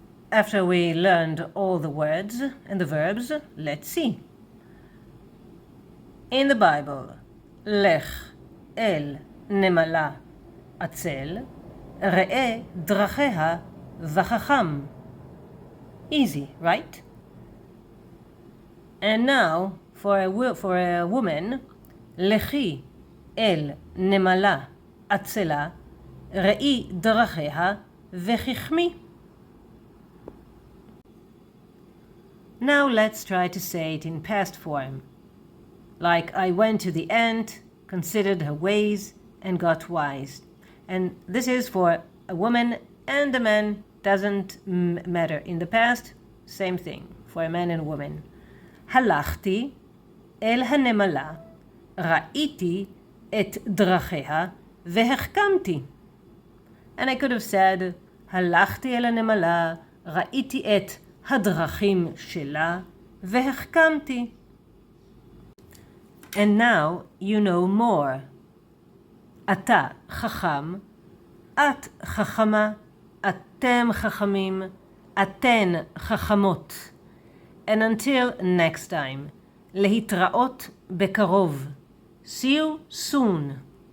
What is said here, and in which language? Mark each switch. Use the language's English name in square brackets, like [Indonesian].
[English] After we learned all the words and the verbs, let's see. In the Bible, [Hebrew] lech el נמלה עצל, ראה דרכיה וחכם. [English] Easy, right? And now, for a woman, [Hebrew] לכי אל נמלה עצלה, ראי דרכיה וחכמי. [English] Now let's try to say it in past form. Like I went to the ant, considered her ways, and got wise. And this is for a woman and a man, doesn't matter. In the past, same thing, for a man and a woman. [Hebrew] הלכתי אל הנמלה, ראיתי את דרכיה והחכמתי. [English] And I could have said, [Hebrew] הלכתי אל הנמלה, ראיתי את הדרכים שלה והחכמתי. [English] And now you know more. [Hebrew] אתה חכם, את חכמה, אתם חכמים, אתן חכמות. [English] And until next time, [Hebrew] להתראות בקרוב. [English] See you soon.